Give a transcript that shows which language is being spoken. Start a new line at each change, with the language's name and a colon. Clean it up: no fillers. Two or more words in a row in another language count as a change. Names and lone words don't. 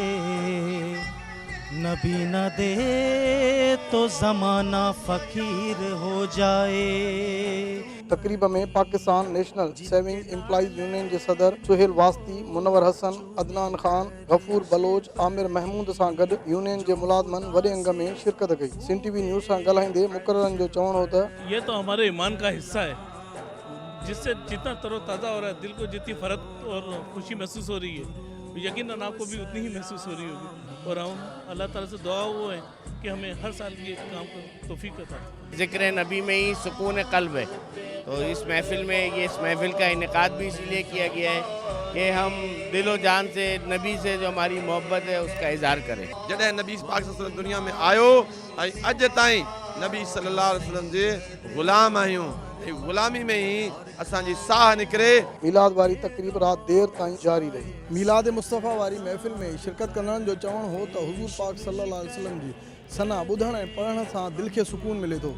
Urdu: نبی نہ دے تو زمانہ فقیر ہو جائے.
Sindhi: तकरीब में पाकिस्तान नेशनल सेविंग एम्प्लॉइज यूनियन के सदर सुहेल वास्ती, मुनवर हसन, अदनान खान, गफूर बलोच, आमिर महमूद सां गॾु यूनियन के मुलाज़मन वॾे अंग में शिरकत कई। सिंध टीवी न्यूज़ सां ॻाल्हाईंदे मुक़ररनि जो चवणु हो त
Urdu: یہ تو ہمارے ایمان کا حصہ ہے، جس سے جتنا تروتازہ ہو رہا ہے، دل کو جتنی فرحت اور خوشی محسوس ہو رہی ہے، یقیناً آپ کو بھی اتنی ہی محسوس ہو رہی ہوگی. اور ہم اللہ تعالیٰ سے دعا وہ ہے کہ ہمیں ہر سال یہ کام کو توفیق عطا فرمائے. ذکر نبی میں ہی سکون قلب ہے، تو اس محفل میں اس محفل کا انعقاد بھی اسی لیے کیا گیا ہے کہ ہم دلو جان سے نبی سے جو ہماری محبت ہے اس کا اظہار کریں.
Sindhi: जॾहिं नबी पाक सल्लल्लाहु दुनिया में आयो ऐं अॼु ताईं नबी
Arabic: صلى الله عليه وسلم
Sindhi: जे ग़ुलाम आहियूं, ग़ुलामी में ही असांजी साह निकिरे। मिलाद वारी तकरीब रात देर ताईं जारी रही। मिलाद मुस्तफ़ा वारी महफिल में शिरकत कंदड़नि जो चवणु हो त हुज़ूर पाक
Arabic: صلى الله عليه وسلم
Sindhi: जी सना ॿुधण ऐं पढ़ण सां दिलि खे सुकून मिले थो।